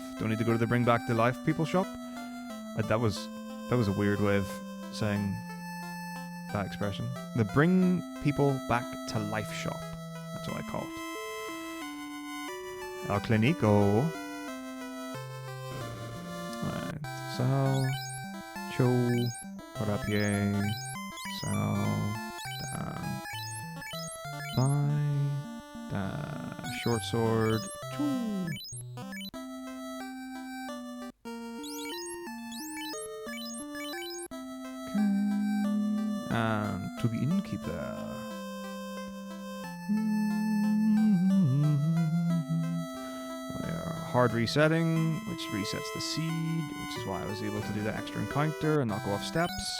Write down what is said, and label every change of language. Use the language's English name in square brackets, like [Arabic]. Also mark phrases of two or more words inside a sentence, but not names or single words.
[English] Don't need to go to the bring back to life people shop. That was a weird way of saying that expression. The bring people back to life shop. That's what I call it. El Clinico. Alright. Sal. Cho. Rapier. Sal. Dan. Bye. Short sword. Choo. Okay. And to the innkeeper. Hard resetting, which resets the seed, which is why I was able to do the extra encounter and not go off steps.